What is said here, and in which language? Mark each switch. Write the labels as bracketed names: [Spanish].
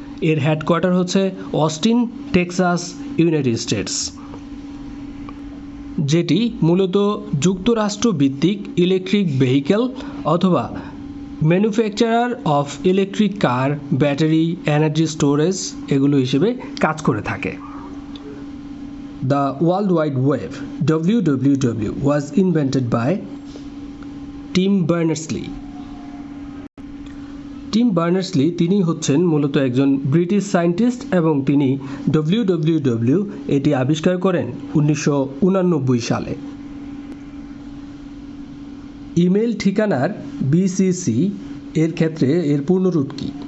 [Bangla] এর হেডকোয়ার্টার হচ্ছে Austin, Texas, United states, যেটি মূলত যুক্তরাষ্ট্র ভিত্তিক ইলেকট্রিক ভেহিকেল অথবা manufacturer of electric car, battery, energy storage এগুলো হিসেবে কাজ করে থাকে। [English] The World Wide Web (WWW) was invented by Tim Berners-Lee. [Bangla] Team Berners-Lee তিনি হচ্ছেন মূলত একজন ব্রিটিশ সায়েন্টিস্ট এবং তিনি WWW এটি আবিষ্কার করেন 1989 সালে। ইমেল ঠিকানার বিসিসি এর ক্ষেত্রে এর পূর্ণরূপ কি?